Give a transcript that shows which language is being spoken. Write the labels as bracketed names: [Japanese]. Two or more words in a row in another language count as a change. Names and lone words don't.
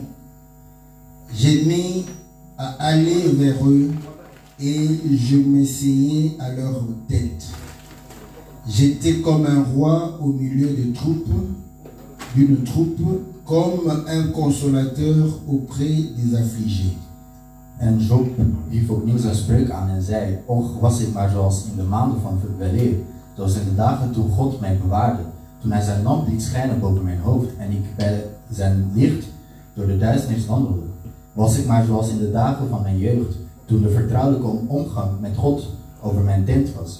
[French] J'aimais à aller vers eux et je m'essayais à leur tête. J'étais comme un roi au milieu d'une troupe, comme un consolateur auprès des affligés. [Dutch] En Job hief opnieuw zijn spreuk aan en zei: och, was ik maar zoals in de maanden van weleer, zoals in de dagen toen God mij bewaarde, toen hij zijn lamp liet schijnen boven mijn hoofd en ik bij zijn licht door de duisternis wandelde. Was ik maar zoals in de dagen van mijn jeugd, toen de vertrouwelijke omgang met God over mijn tent was.